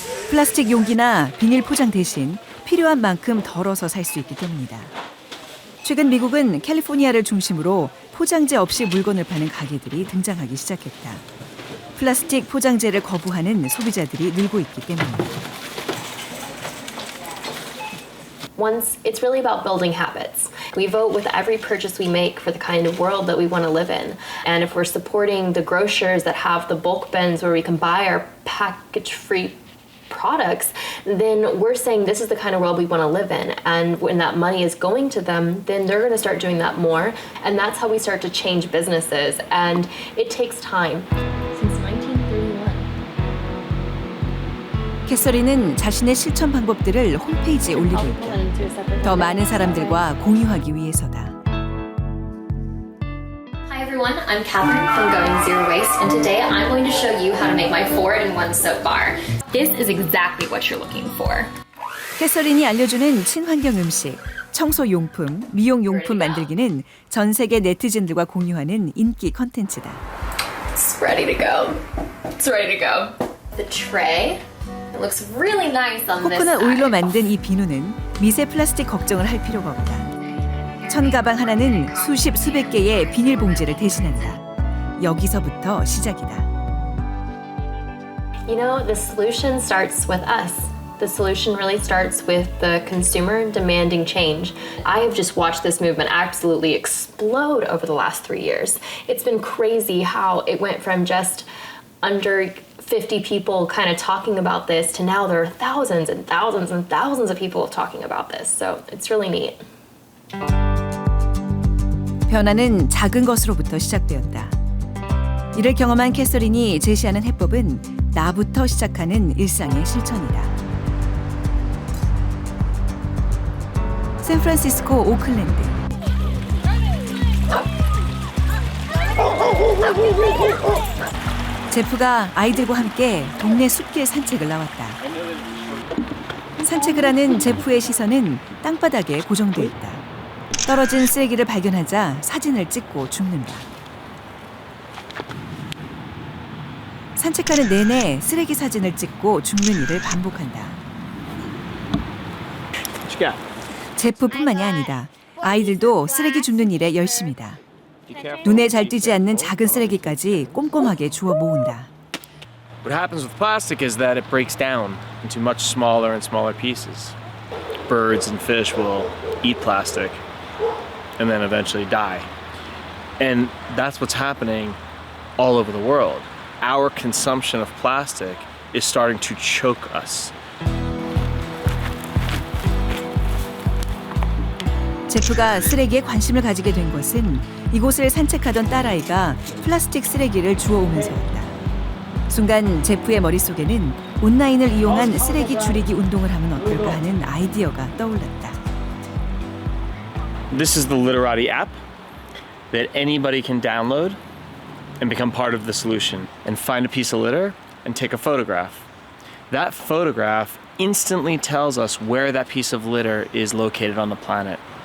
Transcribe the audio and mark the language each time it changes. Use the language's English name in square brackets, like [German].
[Korean] 플라스틱 용기나 비닐 포장 대신 필요한 만큼 덜어서 살 수 있기 때문이다. 최근 미국은 캘리포니아를 중심으로 포장재 없이 물건을 파는 가게들이 등장하기 시작했다. 플라스틱 포장재를 거부하는 소비자들이 늘고 있기 때문이다. [English] Once, it's really about building habits. We vote with every purchase we make for the kind of world that we want to live in. And if we're supporting the grocers that have the bulk bins where we can buy our package-free products, then we're saying this is the kind of world we want to live in. And when that money is going to them, then they're going to start doing that more. And that's how we start to change businesses. And it takes time. Since 1931. [Korean] 캐서린은 자신의 실천 방법들을 홈페이지에 올리고 있다. 더 많은 사람들과 공유하기 위해서다. [English] Hi everyone, I'm Catherine from Going Zero Waste, and today I'm going to show you how to make my 4-in-1 soap bar. This is exactly what you're looking for. [Korean] 캐서린이 알려주는 친환경 음식, 청소 용품, 미용 용품 만들기는 전 세계 네티즌들과 공유하는 인기 컨텐츠다. [English] It's ready to go. It's ready to go. The tray. It looks really nice on this [Korean] 코코넛 [English] side. [Korean] 오일로 만든 이 비누는 미세 플라스틱 걱정을 할 필요가 없다. 천 가방 하나는 수십 수백 개의 비닐 봉지를 대신한다. 여기서부터 시작이다. [English] You know, the solution starts with us. The solution really starts with the consumer demanding change. I have just watched this movement absolutely explode over the last 3 years. It's been crazy how it went from just under 50 people kind of talking about this to now there are thousands and thousands and thousands of people talking about this. So it's really neat. [Korean] 변화는 작은 것으로부터 시작되었다. 이를 경험한 캐서린이 제시하는 해법은 나부터 시작하는 일상의 실천이다. 샌프란시스코 오클랜드. 제프가 아이들과 함께 동네 숲길 산책을 나왔다. 산책을 하는 제프의 시선은 땅바닥에 고정돼 있다. 떨어진 쓰레기를 발견하자 사진을 찍고 죽는다. 산책하는 내내 쓰레기 사진을 찍고 죽는 일을 반복한다. 제프뿐만이 아니다. 아이들도 쓰레기 줍는 일에 열심이다. 눈에 잘 띄지 않는 작은 쓰레기까지 꼼꼼하게 주워 모은다. [English] What happens with plastic is that it breaks down into much smaller and smaller pieces. Birds and fish will eat plastic and then eventually die. And that's what's happening all over the world. Our consumption of plastic is starting to choke us. [Korean] 제프가 쓰레기에 관심을 가지게 된 것은 이곳을 산책하던 딸아이가 플라스틱 쓰레기를 주워오면서였다. 순간 제프의 머릿속에는 온라인을 이용한 쓰레기 줄이기 운동을 하면 어떨까 하는 아이디어가 떠올랐다. [English] This is the Literati app that anybody can download and become part of the solution and find a piece of litter and take a photograph. That photograph instantly tells us where that piece of litter is located on the planet.